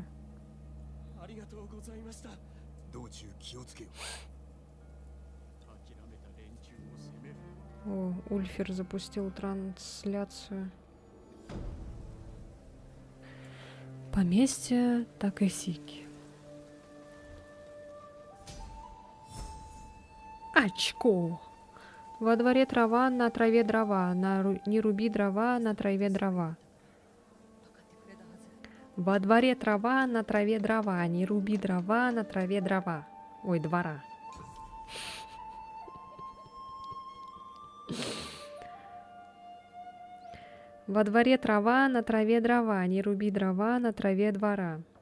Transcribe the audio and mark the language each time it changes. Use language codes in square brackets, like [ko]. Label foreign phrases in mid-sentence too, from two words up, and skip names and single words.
[ja] ありがとうございました。道中気をつけよ。諦めた連中を責める。 [ru] О, Ульфер запустил трансляцию. Поместье Такасики. Очко. Во дворе трава, на траве дрова. Не руби дрова, на траве дрова. [ja] 分かってくれたはず。 [ru] Во дворе трава, на траве дрова. Не руби дрова, на траве дрова. Ой, двора. Во дворе трава, на траве дрова. Не руби дрова, на траве двора.